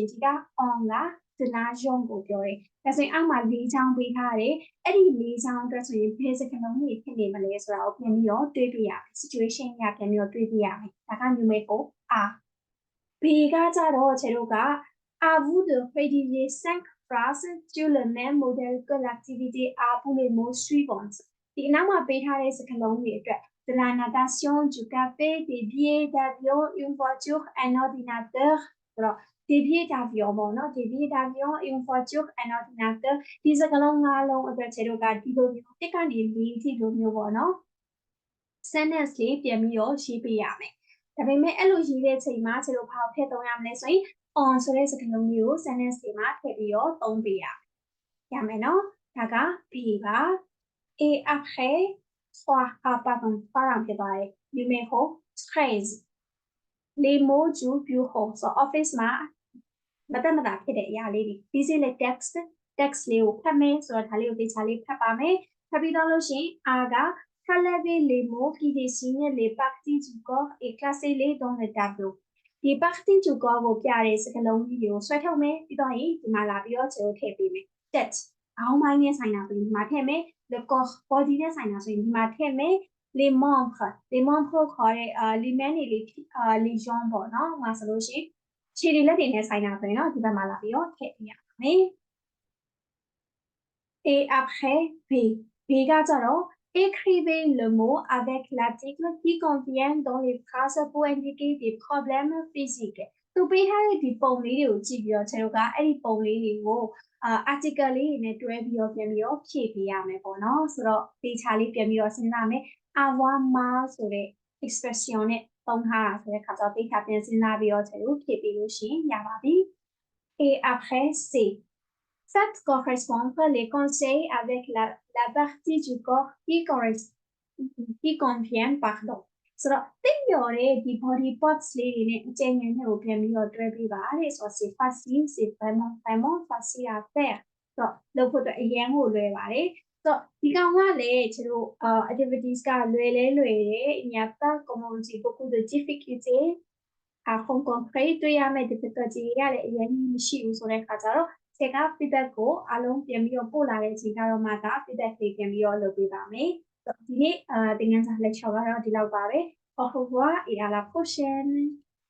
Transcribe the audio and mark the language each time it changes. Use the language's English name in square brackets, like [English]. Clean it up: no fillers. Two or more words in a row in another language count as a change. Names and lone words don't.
[Burmese] ရင်ဒီက on က [French] de l'argent [Burmese] ကိုပြောတယ်ဒါဆိုရင်အောက်မှာ၄ချောင်းပေးထားတယ်အဲ့ဒီ၄ချောင်းအတွက်ဆိုရင်ဘယ်စကားလုံးတွေဖြစ်နေမလဲဆိုတာကိုပြန်ပြီးတော့တွေးပြရမယ် situation ရပြန်ပြီးတော့တွေးပြရ မယ်ဒါက [French] numéro A B [Burmese] ကကြတော့ခြေတို့က [French] à vous de rédiger 5 phrases sur le même modèle que l'activité A pour les mots suivants [Burmese] ဒီအနောက်မှာပေး ထားတဲ့စကားလုံးတွေအတွက် [French] de la natation, du café, des billets d'avion, une voiture, un ordinateur ဆိုတော့ des billets d'avion ပေါ့ [Burmese] နော် [French] des billets d'avion, une voiture, un ordinateur [Burmese] ဒီစကားလုံး၅လုံးအတွက်ခြေတို့ကဒီလိုမျိုးတစ်ကနေ၄ထိလိုမျိုးပေါ့နော် sentence လေးပြန်ပြီးတော့ရေးပေးရမယ်ဒါပေမဲ့အဲ့လိုရေးတဲ့ချိန်မှာခြေတို့ဘာကိုထည့်သုံးရမလဲဆိုရင် on ဆိုတဲ့စကားလုံးမျိုးကို sentence တွေမှာထည့်ပြီးတော့သုံးပေးရမယ်နော်ဒါက B ပါ [French] et après [Burmese] 3 ဖြစ်သွားတယ် [French] numéro 13 les mots du bureau [Burmese] ဆို office မှာမတတ်မတာဖြစ်တဲ့အရာလေးတွေ busy နဲ့ text လေးကိုဖတ်မယ်ဆိုတော့ဒါလေးကိုသေချာ လေးဖတ်ပါမယ်ဖတ်ပြီးတော့လို့ရှိရင် A က [French] relevez les mots qui dessinent les parties du corps et classez-les dans le tableau [Burmese] ဒီ [French] partie du corps [Burmese] ကိုပြတဲ့စကားလုံးကြီးကိုဆွဲထုတ်မယ်ပြီးတော့ရင်ဒီမှာလာပြီးတော့ကျွန်တော်ထည့်ပေးမယ် that ခေါင်းပိုင်းနဲ့ဆိုင်တာဆိုရင်ဒီမှာထည့်မယ် [French] le corps [Burmese] body နဲ့ဆိုင်တာဆိုရင်ဒီမှာထည့်မယ် [French] les membres [Burmese] ခေါ်တဲ့ [French] les mains [Burmese] တွေ [French] les jambes [Burmese] ပေါ့နော်ဟိုမှာဆိုလို့ရှိရင်ခြေတွေလက်တွေနဲ့ဆိုင်တာဆိုရင်တော့ဒီဘက်မှာလာပြီးတော့ထည့်ပေးရပါမယ် [French] et après B B ကကြတော့ écrivez le mot avec l'article qui convient dans les phrases pour indiquer des problèmes physiques သူပေးထား [Burmese] တဲ့ဒီပုံလေးတွေကိုကြည့်ပြီးတော့ကျွန်တော်ကအဲ့ဒီပုံလေးတွေကိုarticle လေးတွေနဲ့တွဲပြီးတော့ပြန်ပြီးတော့ဖြည့်ပေးရမယ်ပေါ့နော်ဆိုတော့ဒီခြားလေးပြန်ပြီးတော့စဉ်းစားမယ် [French] avoir mal [Burmese] ဆိုတဲ့ expression နဲ့သုံးထားတာဆိုတဲ့ခါကျတော့ဒီခါပြန်စဉ်းစားပြီးတော့ကျွန်တော်ဖြည့်ပေးလို့ရှိရင်ရပါပြီ [French] et après c'est Faites correspondre les conseils avec la partie du corps qui convient, pardon. [Burmese] ဆိုတော့သိပြောတဲ့ဒီ [English] body parts [Burmese] လေးတွေနဲ့အကျဉ်းငယ်နဲ့ကိုပြန်ပြီးတော့တွဲပေးပါတဲ့ဆိုတော့ [French] c'est facile c'est vraiment facile à faire [Burmese] ဆိုတော့လုပ်ဖို့အတွက်အရင်ကိုလွယ်ပါတယ်ဆိုတော့ဒီကောင်ကလည်းကျွန်တော်activities ကလွယ်တယ် [French] il n'y a pas comme on dit beaucoup de difficultés à rencontrer [Burmese] တွေ့ရမယ့် difficulty တွေကလည်းအရင်မရှိဘူးဆိုတဲ့အခါကျတော့ဆက်က feedback ကိုအားလုံးပြန်ပြီးတော့ပို့လာတဲ့အချိန်ကတော့မှဒါ feedback တွေပြန်ပြီးတော့လုပ်ပေးပါမယ်ဒီနေ့သင်ခန်းစာ lecture ကတော့ဒီလောက်ပါပဲ [French] Au revoir et à la prochaine